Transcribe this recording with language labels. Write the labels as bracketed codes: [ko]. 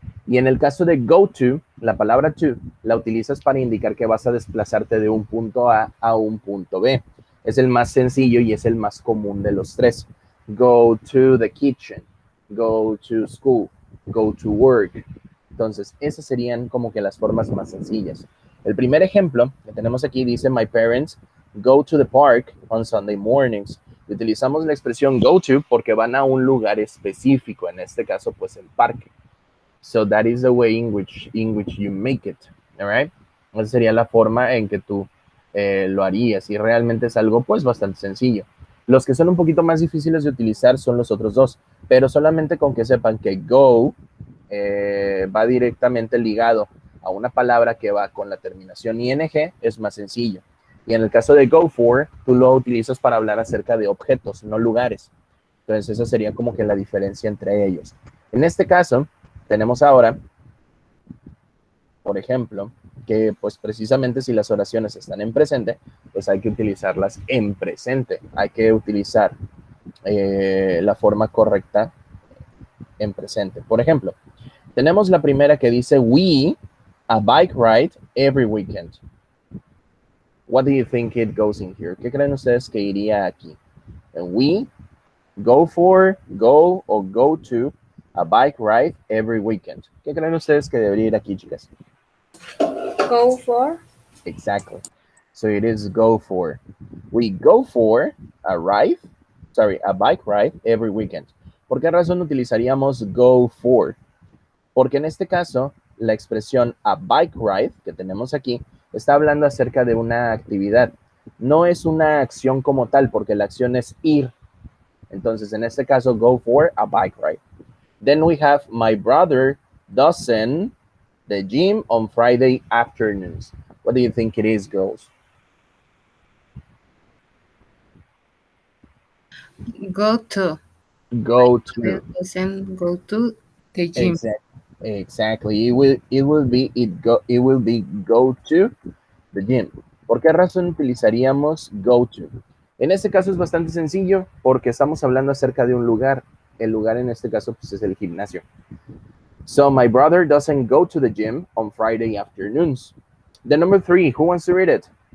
[es] Y en el caso de go to, la palabra to la utilizas para indicar que vas a desplazarte de un punto A un punto B. Es el más sencillo y es el más común de los tres. [en] Go to the kitchen, go to school, go to work. [es] Entonces, esas serían como que las formas más sencillas. El primer ejemplo que tenemos aquí dice, [en] my parents go to the park on Sunday mornings. [es] Y utilizamos la expresión go to porque van a un lugar específico, en este caso, pues el parque. [en] So that is the way in which you make it, all right? [es] Esa sería la forma en que tú lo harías y realmente es algo pues bastante sencillo. Los que son un poquito más difíciles de utilizar son los otros dos, pero solamente con que sepan que go va directamente ligado a una palabra que va con la terminación ing es más sencillo. Y en el caso de go for, tú lo utilizas para hablar acerca de objetos, no lugares. Entonces esa sería como que la diferencia entre ellos. En este caso, tenemos ahora, por ejemplo, que pues precisamente si las oraciones están en presente, pues hay que utilizarlas en presente. Hay que utilizar la forma correcta en presente. Por ejemplo, tenemos la primera que dice, [en] we a bike ride every weekend. What do you think it goes in here? [es] ¿Qué creen ustedes que iría aquí? [en] We, go for, go o go to a bike ride every weekend. [es] ¿Qué creen ustedes que debería ir aquí, chicas? [en] Go for. Exactly. So it is go for. We go for a bike ride every weekend. [es] ¿Por qué razón utilizaríamos go for? Porque en este caso, la expresión [en] a bike ride [es] que tenemos aquí está hablando acerca de una actividad. No es una acción como tal, porque la acción es ir. Entonces, en este caso, [en] go for a bike ride. Then we have my brother doesn't the gym on Friday afternoons. What do you think it is, girls? Go to. Go to. Go to the gym. Exactly. It will be go to the gym. [es] ¿Por qué razón utilizaríamos go to? En este caso es bastante sencillo porque estamos hablando acerca de un lugar. El lugar en este caso pues, es el gimnasio. [en] So my brother doesn't go to the gym on Friday afternoons. The number 3, who wants to read it?